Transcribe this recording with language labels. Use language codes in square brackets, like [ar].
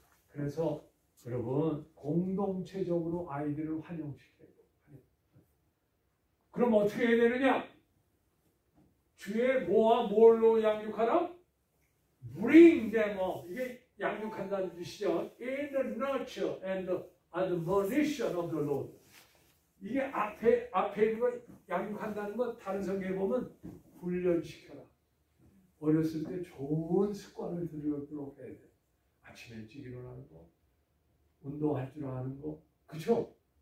[ko] 그래서 여러분 공동체적으로 아이들을 환영시켜야 돼요. 그럼 어떻게 해야 되느냐? 주의 뭐와 뭘로 양육하라? [en] Bring them up. [ko] 이게 양육한다는 뜻이죠. [en] In the nurture and the admonition of the Lord. [ko] 이게 앞에 있는 거 양육한다는 거 다른 성경에 보면 훈련시켜라. 어렸을 때 좋은 습관을 들여도록 해야 돼. 아침에 일찍 일어나는 거, 운동할 줄 아는 거, 그쵸?